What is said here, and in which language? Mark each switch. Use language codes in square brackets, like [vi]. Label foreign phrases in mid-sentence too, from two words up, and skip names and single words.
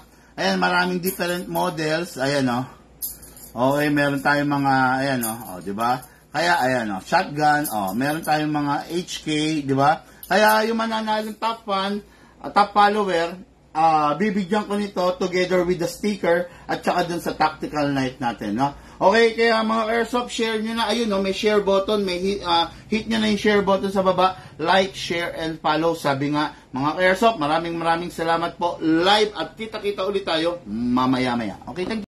[tl] Ayan, maraming [en] different models. [tl] Ayan, oh. Okay, meron tayong mga, ayan, oh, di ba? Kaya, ayan, oh, shotgun, oh, meron tayong mga HK, di ba? Kaya, yung mananalo [en] top fan, top follower, [tl] bibigyan ko nito together with the sticker at saka dun sa [en] tactical knife [tl] natin, no? Okay, kaya mga airsoft, share nyo na. Ayun, no, may [en] share button, [tl] may hit nyo na yung [en] share button [tl] sa baba. [en] Like, share, and follow. [tl] Sabi nga, mga airsoft, maraming salamat po. Live at kita-kita ulit tayo mamaya-maya. [en] Okay, thank you.